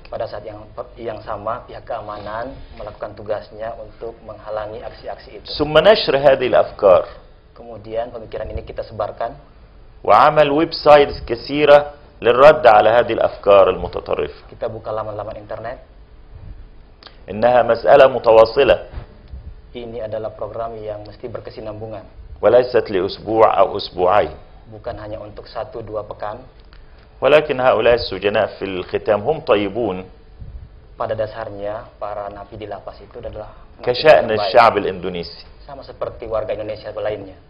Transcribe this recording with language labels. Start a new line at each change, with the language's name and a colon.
Indonesian: Pada saat yang sama, pihak keamanan melakukan tugasnya untuk menghalangi aksi-aksi itu.
Arabic: ثم نشر هذه الأفكار،
Indonesian: Kemudian pemikiran ini kita sebarkan
Arabic: وعمل ويب سايتس كثيرة للرد على هذه الأفكار المتطرفة.
Indonesian: kita buka laman-laman internet.
Arabic: إنها مسألة متواصلة
Indonesian: Ini adalah program yang mesti berkesinambungan,
Arabic: وليست لأسبوع أو أسبوعين،
Indonesian: bukan hanya untuk 1-2 pekan.
Arabic: ولكن هؤلاء السجناء في الختام هم طيبون
Indonesian: Pada dasarnya para napi di lapas itu adalah napi
Arabic: كشأن
Indonesian: yang baik,
Arabic: الشعب الإندونيسي.
Indonesian: sama seperti warga Indonesia lainnya.